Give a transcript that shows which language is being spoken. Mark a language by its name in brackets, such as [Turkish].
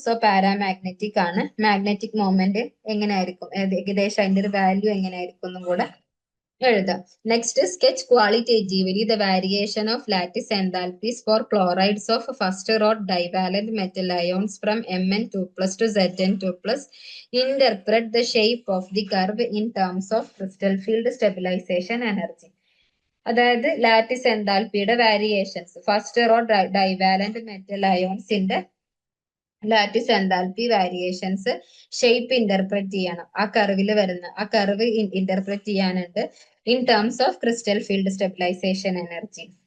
[Malayalam] So paramagnetic ആണ്. Magnetic moment എങ്ങനെയായിരിക്കും, ഏകദേശം അതിന്റെ ഒരു വാല്യൂ എങ്ങനെയായിരിക്കും എന്നും കൂടെ എഴുതാം. [English] Next, sketch qualitatively the variation of lattice enthalpies for chlorides of first order divalent metal ions from Mn2+ to Zn2+. Interpret the shape of the curve in terms of crystal field stabilization energy. [Malayalam] അതായത് lattice എൻതാൽപ്പിയുടെ variations, first order divalent metal അയോൺസിന്റെ lattice enthalpy variations shape interpret ചെയ്യണം. ആ കർവിൽ വരുന്ന ആ curve interpret ചെയ്യാനുണ്ട് in terms of crystal field stabilisation energy.